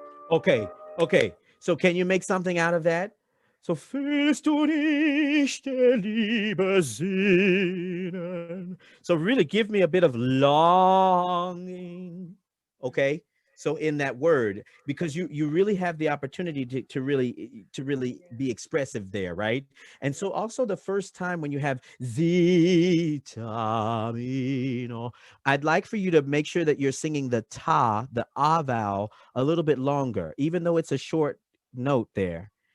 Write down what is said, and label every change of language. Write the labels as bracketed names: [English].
[English] Okay. So can you make something out of that? [German] So fühlst du nicht der Liebe sehnen? [English] So really give me a bit of longing. Okay. So in that word, because you really have the opportunity to really be expressive there, right? And so also the first time when you have zitamino, I'd like for you to make sure that you're singing the ta, the ah vowel, a little bit longer, even though it's a short note there.